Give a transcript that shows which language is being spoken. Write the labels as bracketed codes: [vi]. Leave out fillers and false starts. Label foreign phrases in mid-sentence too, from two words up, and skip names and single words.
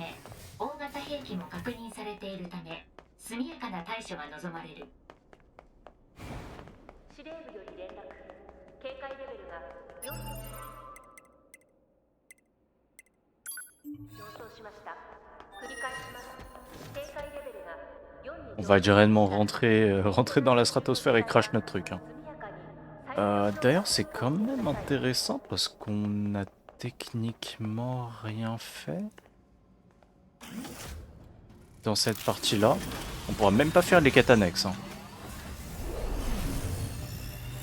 [ja] 大型兵器も確認されているため速やかな対処が望まれる。司令部より連絡。警戒レベルが4。上昇しました。繰り返します。警戒レベルが4 に。 [fr] On va directement rentrer dans la stratosphère et crash notre truc. Hein. D'ailleurs, c'est quand même intéressant parce qu'on n'a techniquement rien fait dans cette partie-là. On pourra même pas faire les quêtes annexes.